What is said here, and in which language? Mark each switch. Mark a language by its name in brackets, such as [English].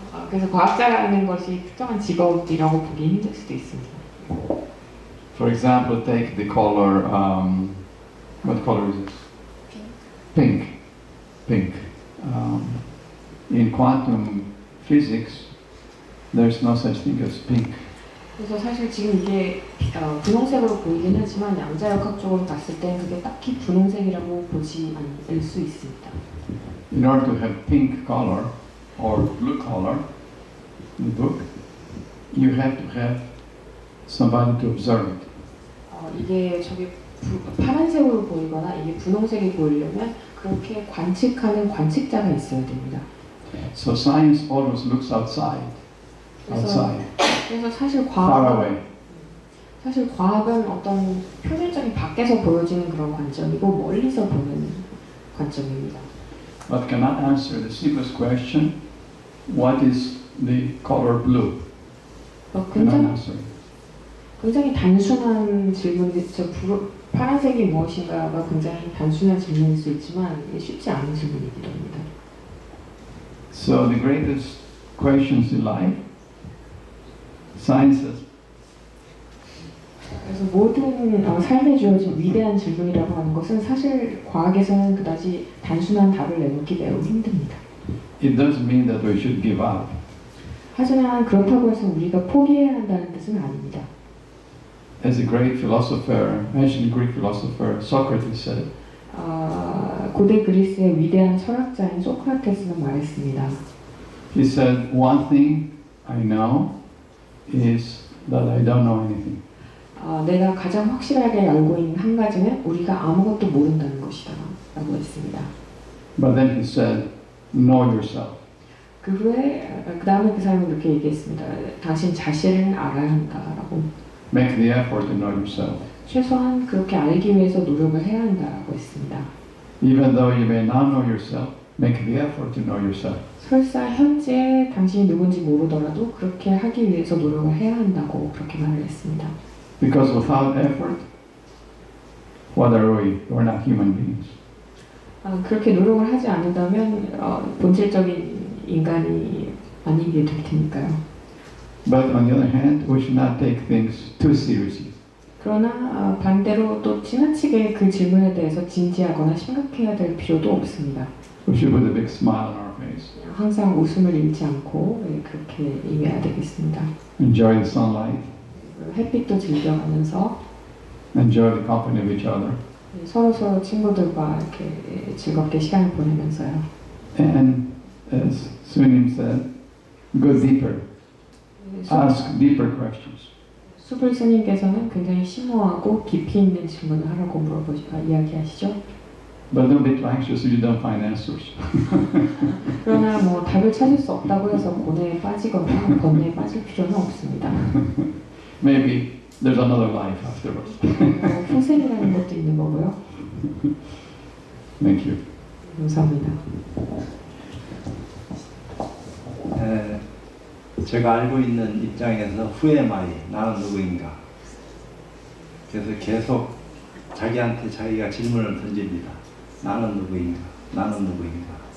[Korean] 그래서 과학자라는 것이 특정한 직업이라고 보기 힘들 수도 있습니다. [English] For example, take the color, what color is this? Pink. Pink. In quantum physics, there's no such thing as pink. [Korean] 그래서 사실 지금 이게 분홍색으로 보이긴 하지만 양자역학적으로 봤을 때 그게 딱히 분홍색이라고 보지 않을 수 있습니다. [English] In order to have pink color or blue color in the book, you have to have somebody to observe it. [Korean] 이게 파란색으로 보이거나 이게 분홍색이 보이려면 그렇게 관측하는 관측자가 있어야 됩니다. [English] So science always looks outside. [Korean] 그래서 사실 [English] Far away. [Korean] 과학은 어떤 표면적인 밖에서 보여지는 그런 관점이고 멀리서 보는 관점입니다. [English] But cannot answer the simplest question, what is the color blue? Cannot answer. [Korean] 굉장히 단순한 질문이죠. 파란색이 무엇인가가 굉장히 단순한 질문일 수 있지만 쉽지 않은 질문이기도 합니다. [English] So the greatest questions in life, science has. [Korean] 그래서 모든 삶에 주어진 위대한 질문이라고 하는 것은 사실 과학에서는 그다지 단순한 답을 내놓기 매우 힘듭니다. [English] It doesn't mean that we should give up. [Korean] 하지만 그렇다고 해서 우리가 포기해야 한다는 뜻은 아닙니다. [English] As a great philosopher, ancient Greek philosopher, Socrates said, [Korean] 고대 그리스의 위대한 철학자인 소크라테스는 말했습니다. [English] he said, one thing I know is that I don't know anything. [Korean] 내가 가장 확실하게 알고 있는 한 가지는 우리가 아무것도 모른다는 것이다 라고 했습니다. [English] But then he said, know yourself. [Korean] 그 다음에 그 사람은 이렇게 얘기했습니다. 당신 자신을 알아야 한다라고. [English] Make the effort to know yourself. [Korean] 최소한 그렇게 알기 위해서 노력을 해야 한다라고 했습니다. [English] Even though you may not know yourself, make the effort to know yourself. [Korean] 설사 현재 당신이 누군지 모르더라도 그렇게 하기 위해서 노력을 해야 한다고 그렇게 말을 했습니다. [English] Because without effort, what are we? We're not human beings. [Korean] 그렇게 노력을 하지 않는다면 본질적인 인간이 아니게 될 테니까요. [English] But on the other hand, we should not take things too seriously. [Korean] 그러나 반대로 또 지나치게 그 질문에 대해서 진지하거나 심각해야 될 필요도 없습니다. [English] We should put a big smile on our face. [Korean] 항상 웃음을 잃지 않고 그렇게 임해야 되겠습니다. [English] Enjoy the sunlight. [Korean] 햇빛도 즐겨가면서 [English] Enjoy the company of each other. [Korean] 서로 친구들과 이렇게 즐겁게 시간을 보내면서요. [English] And as Sunim said, go deeper. Ask deeper questions. [Korean] 수불 스님께서는 굉장히 심오하고 깊이 있는 질문을 하라고 이야기하시죠. [English] But don't be too anxious if you don't find answers. [Korean] 그러나 답을 찾을 수 없다고 해서 고뇌에 빠지거나 번뇌에 빠질 필요는 없습니다. [English] Maybe there's another life afterwards. [Korean] 후생이라는 것도 있는 거고요. [English] Thank you. [Korean] 감사합니다. 제가 알고 있는 입장에서 [English] who am I? [Korean] 나는 누구인가? 그래서 계속 자기한테 자기가 질문을 던집니다. 나는 누구인가? 나는 누구인가?